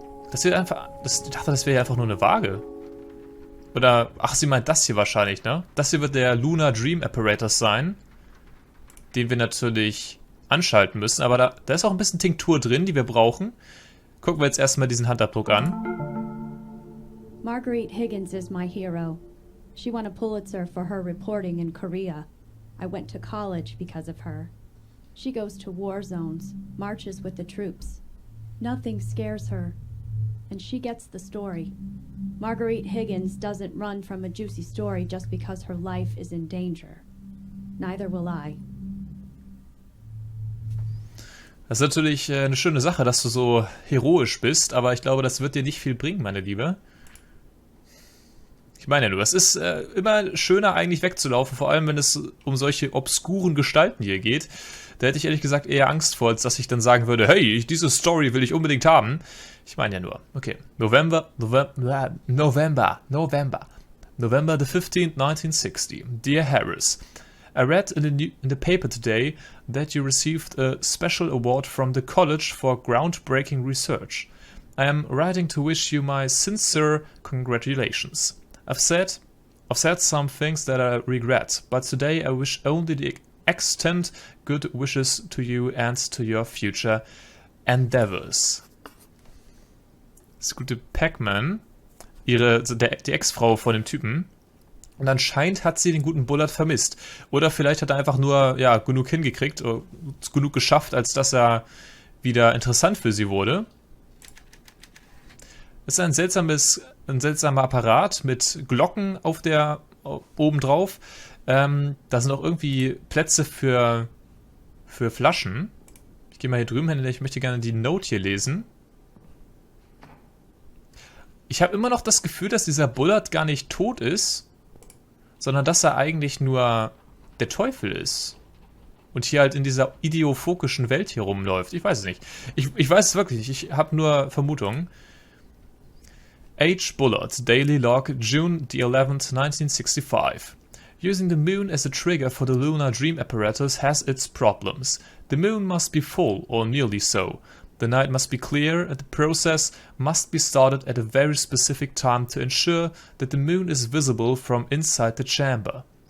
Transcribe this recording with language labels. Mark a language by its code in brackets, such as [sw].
[de] Das wird einfach, ich dachte, das wäre ja einfach nur eine Waage. Oder, ach, sie meint das hier wahrscheinlich, ne? Das hier wird der Lunar Dream Apparatus sein, den wir natürlich anschalten müssen. Aber da ist auch ein bisschen Tinktur drin, die wir brauchen. Gucken wir jetzt erstmal diesen Handabdruck an. [en] Marguerite Higgins is my hero. She won a Pulitzer for her reporting in Korea. I went to college because of her. She goes to war zones, marches with the troops. Nothing scares her. And she gets the story. Marguerite Higgins doesn't run from a juicy story just because her life is in danger. Neither will I. [de] Das ist natürlich eine schöne Sache, dass du so heroisch bist, aber ich glaube, das wird dir nicht viel bringen, meine Liebe. Ich meine ja nur, es ist immer schöner eigentlich wegzulaufen, vor allem wenn es um solche obskuren Gestalten hier geht. Da hätte ich ehrlich gesagt eher Angst vor, als dass ich dann sagen würde, hey, diese Story will ich unbedingt haben. Ich meine ja nur, okay, [en] November the 15th, 1960. Dear Harris, I read in the paper today that you received a special award from the college for groundbreaking research. I am writing to wish you my sincere congratulations. I've said some things that I regret, but today I wish only to extend good wishes to you and to your future endeavors. [de] Das gute Pac-Man, die Ex-Frau von dem Typen. Und anscheinend hat sie den guten Bullard vermisst. Oder vielleicht hat er einfach nur genug hingekriegt, genug geschafft, als dass er wieder interessant für sie wurde. Es ist ein seltsamer Apparat mit Glocken obendrauf. Da sind auch irgendwie Plätze für Flaschen. Ich gehe mal hier drüben hin, ich möchte gerne die Note hier lesen. Ich habe immer noch das Gefühl, dass dieser Bullard gar nicht tot ist, sondern dass er eigentlich nur der Teufel ist. Und hier halt in dieser ideophokischen Welt hier rumläuft. Ich weiß es nicht. Ich weiß es wirklich nicht. Ich habe nur Vermutungen. [en] H. Bullard, Daily Log, June the 11th, 1965. Using the moon as a trigger for the lunar dream apparatus has its problems. The moon must be full, or nearly so. The night must be clear, and the process must be started at a very specific time to ensure that the moon is visible from inside the chamber.